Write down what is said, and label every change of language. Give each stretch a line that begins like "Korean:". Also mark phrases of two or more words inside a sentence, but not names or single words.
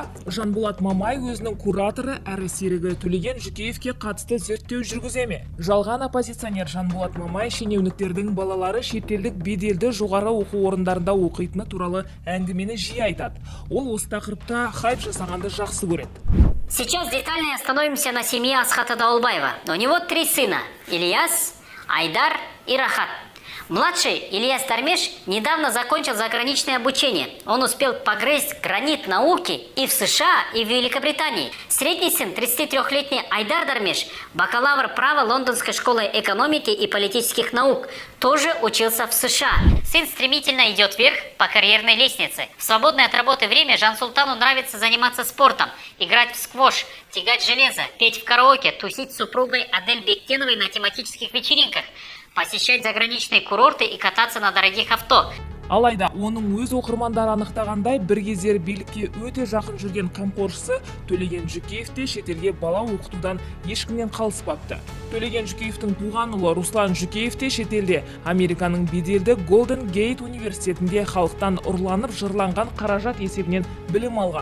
Kazakh: Жанболат Мамай өзінің кураторы әрі серігі Төлеген Жүкеевке қатысты зерттеу жүргіземе. Жалған оппозиционер Жанболат Мамай шенеуніктердің балалары шетелдік беделді жоғары оқу орындарында оқитыны туралы әңгімені жиі айтады. Ол осы тақырыпта хайп жасағанды жақсы көреді.
Russian: Сейчас детально остановимся на семье Асхата Даулбаева. У него 3 сына – Ильяс, Айдар и Рахат. Младший Ильяс Дармеш недавно закончил заграничное обучение. Он успел погрызть гранит науки и в США, и в Великобритании. Средний сын, 33-летний Айдар Дармеш, бакалавр права Лондонской школы экономики и политических наук, тоже учился в США. Сын стремительно идет вверх по карьерной лестнице. В свободное от работы время Жансултану нравится заниматься спортом, играть в сквош, тягать железо, петь в караоке, тусить с супругой Адель Бектеновой на тематических вечеринках, посещать заграничные курорты и кататься на дорогих авто.
Kazakh: Алайда, оның өз оқырмандары анықтағандай, бір кездері билікке өте жақын жүрген қамқоршысы Төлеген Жүкеев те шетелге бала оқытудан ешкімнен қалыспапты. Төлеген Жүкеевтің туған ұлы Руслан Жүкеев те шетелде Американың беделді Голден Гейт университетінде халықтан ұрланып жырланған қаражат есебінен білім алған.